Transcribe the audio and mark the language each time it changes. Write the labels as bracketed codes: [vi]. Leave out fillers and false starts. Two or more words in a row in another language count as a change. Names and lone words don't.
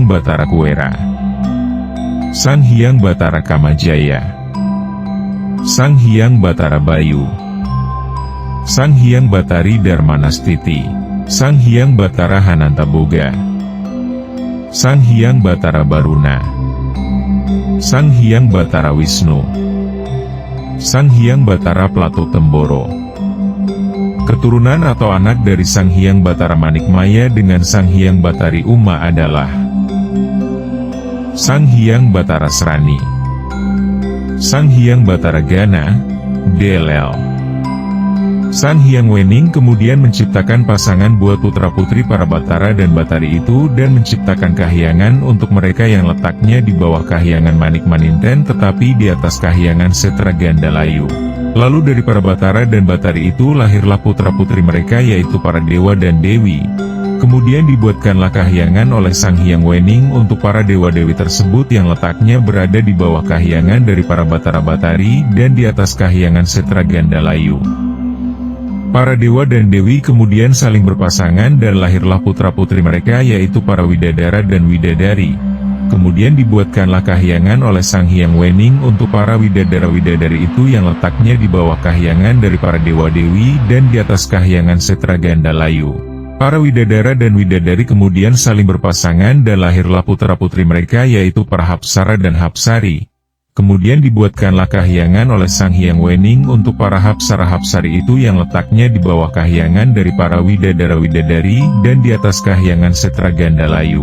[id] Batara Kuera, Sang Hyang Batara Kamajaya, Sang Hyang Batara Bayu, Sang Hyang Batari Darmanastiti, Sang Hyang Batara Hanantaboga, Sang Hyang Batara Baruna, Sang Hyang Batara Wisnu, Sang Hyang Batara Plato Temboro. Keturunan atau anak dari Sang Hyang Batara Manikmaya dengan Sang Hyang Batari Uma adalah Sang Hyang Batara Srani, Sang Hyang Batara Gana, Delel. Sang Hyang Wening kemudian menciptakan pasangan buat putra-putri para Batara dan Batari itu dan menciptakan kahyangan untuk mereka yang letaknya di bawah Kahyangan Manikmaninten tetapi di atas Kahyangan Setra Gandalayu. Lalu dari para Batara dan Batari itu lahirlah putra-putri mereka yaitu para dewa dan dewi. Kemudian dibuatkanlah kahyangan oleh Sang Hyang Wening untuk para dewa-dewi tersebut yang letaknya berada di bawah kahyangan dari para Batara-Batari dan di atas Kahyangan Setra Gandalayu. Para dewa dan dewi kemudian saling berpasangan dan lahirlah putra-putri mereka yaitu para Widadara dan Widadari. Kemudian dibuatkanlah kahyangan oleh Sang Hyang Wening untuk para Widadara-Widadari itu yang letaknya di bawah kahyangan dari para dewa-dewi dan di atas Kahyangan Setra Gandalayu. Para Widadara dan Widadari kemudian saling berpasangan dan lahirlah putra-putri mereka yaitu para Hapsara dan Hapsari. Kemudian dibuatkanlah kahyangan oleh Sang Hyang Wening untuk para Hapsara-Hapsari itu yang letaknya di bawah kahyangan dari para Widadara-Widadari dan di atas Kahyangan Setra Gandalayu.